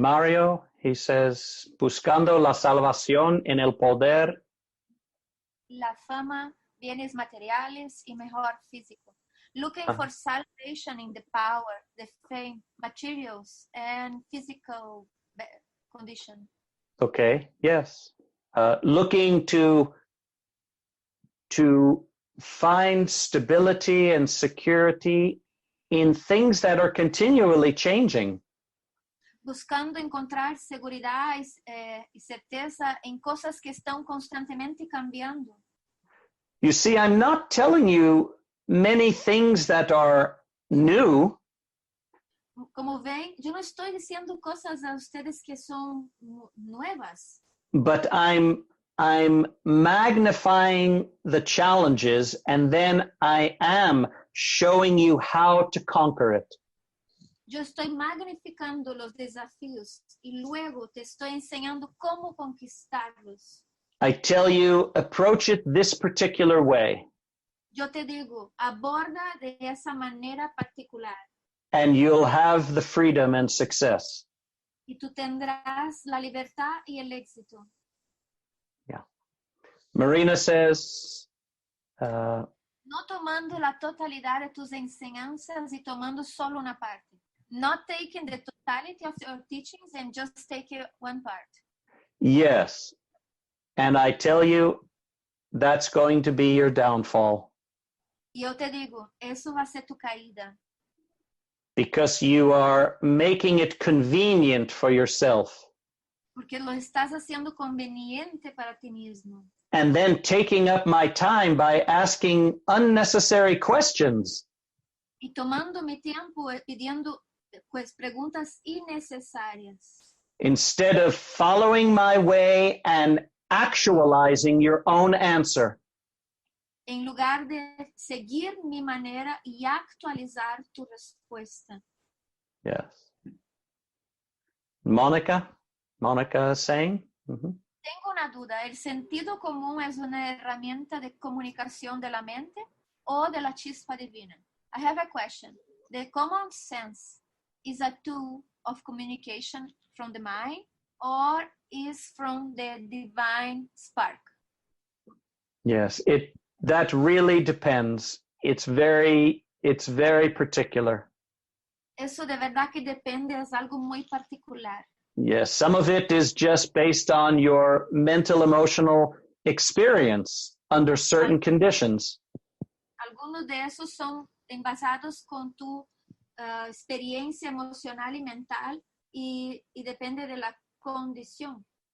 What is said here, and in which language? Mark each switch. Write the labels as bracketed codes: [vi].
[es] Mario, [en] he says, [es] buscando la salvación en el poder. La fama, bienes materiales y mejor físico. [en] Looking for salvation in the power, the fame, materials, and physical condition. Okay, yes. Looking to find stability and security in things that are continually changing. [es] Buscando encontrar seguridad y certeza en cosas que están constantemente cambiando. [en] You see, I'm not telling you many things that are new. [es] Como ven, yo no estoy diciendo cosas a ustedes que son nuevas. [en] But I'm magnifying the challenges, and then I am showing you how to conquer it. [es] Yo estoy magnificando los desafíos y luego te estoy enseñando cómo conquistarlos. [en] I tell you, approach it this particular way. [es] Yo te digo, aborda de esa manera particular. [en] And you'll have the freedom and success. [es] Y tú tendrás la libertad y el éxito. [en] Yeah. Marina says, [es] no tomando la totalidad de tus enseñanzas y tomando solo una parte. [en] Not taking the totality of your teachings and just taking one part. yes. And I tell you, that's going to be your downfall. [es] Y yo te digo, eso va a ser tu caída. [en] Because you are making it convenient for yourself. [es] Porque lo estás haciendo conveniente para ti mismo. [en] And then taking up my time by asking unnecessary questions. [es] Y tomando mi tiempo pidiendo pues preguntas innecesarias. [en] Instead of following my way and actualizing your own answer. [es] En lugar de seguir mi manera y actualizar tu respuesta. [en] Yes. Monica is saying? [es] Tengo una duda. ¿El sentido común es una herramienta de comunicación de la mente o de la chispa divina? [en] I have a question. The common sense is a tool of communication from the mind or is from the divine spark? Yes, that really depends. It's very particular. [es] Eso de verdad que depende, es algo muy particular. [en] Yes, some of it is just based on your mental, emotional experience under certain conditions. [es] Algunos de esos son basados con tu experiencia emocional y mental y depende de la condición.